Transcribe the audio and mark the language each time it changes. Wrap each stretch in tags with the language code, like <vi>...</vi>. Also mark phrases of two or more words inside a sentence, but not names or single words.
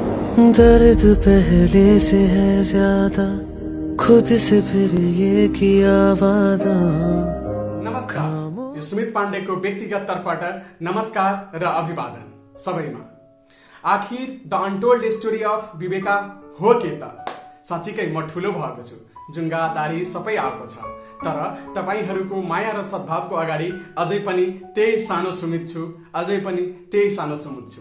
<hi>दर्द पहले से है ज्यादा, खुद से फिर ये किया वादा।</hi> <ne>नमस्कार, यो सुमित पाण्डेको व्यक्तिगत तर्फबाट नमस्कार र अभिवादन सबैमा। आखिर द अनटोल्ड स्टोरी अफ विवेका हो के त? साँच्चीकै म ठुलो भएको छु, जुङ्गा दारी सबै आएको छ, तर तपाईहरूको माया र सद्भावको अगाडि अझै पनि त्यही सानो सुमित छु, अझै पनि त्यही सानो सुमित छु।</ne>